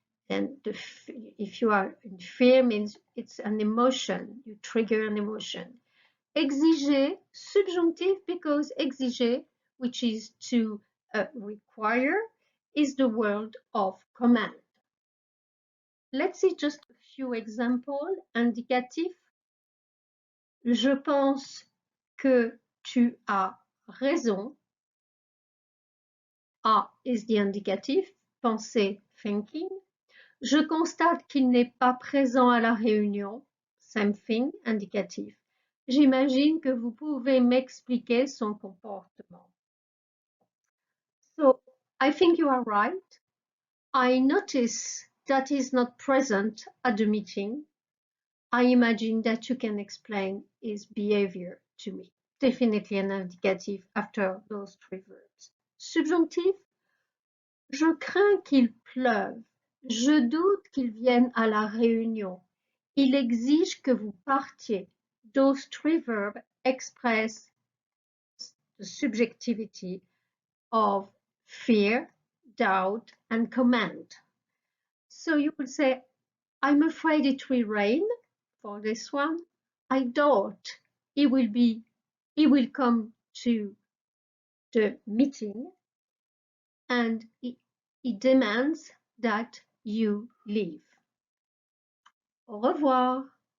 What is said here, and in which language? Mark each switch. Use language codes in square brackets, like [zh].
[en] And if you are in fear means it's an emotion, you trigger an emotion. Exiger, subjunctive because exiger, which is to require, is the word of command. Let's see just a few examples. [fr] Indicatif. Je pense que tu as raison. [en] A is the indicatif. Penser, thinking. [fr] Je constate qu'il n'est pas présent à la réunion. [en] Same thing, [fr] indicatif. J'imagine que vous pouvez m'expliquer son comportement. [en] So, I think you are right. I notice that he's not present at the meeting. I imagine that you can explain his behavior to me. Definitely an indicative after those three verbs. [fr] Subjonctif. Je crains qu'il pleuve. Je doute qu'il vienne à la réunion. Il exige que vous partiez. [en] Those three verbs express the subjectivity of fear, doubt, and command. So you will say, I'm afraid it will rain for this one. I doubt he will come to the meeting, and he demands that you leave. [fr] Au revoir.